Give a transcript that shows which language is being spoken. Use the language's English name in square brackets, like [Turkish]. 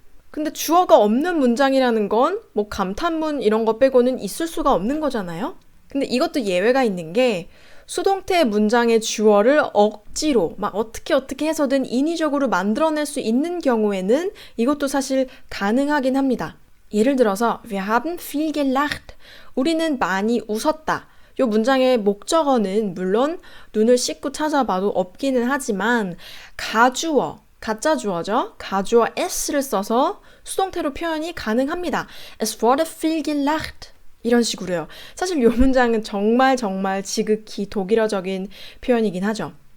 [Korean] 근데 주어가 없는 문장이라는 건 뭐 감탄문 이런 거 빼고는 있을 수가 없는 거잖아요. 근데 이것도 예외가 있는 게 수동태 문장의 주어를 억지로 막 어떻게 해서든 인위적으로 만들어낼 수 있는 경우에는 이것도 사실 가능하긴 합니다. 예를 들어서 [German] Wir haben viel gelacht. [Korean] 우리는 많이 웃었다. 이 문장의 목적어는 물론 눈을 씻고 찾아봐도 없기는 하지만 가주어, 가짜 주어죠. 가주어 s를 써서 수동태로 표현이 가능합니다. [German] Es wurde viel gelacht. [Korean] 이런 식으로요. 사실 이 문장은 정말 지극히 독일어적인 표현이긴 하죠.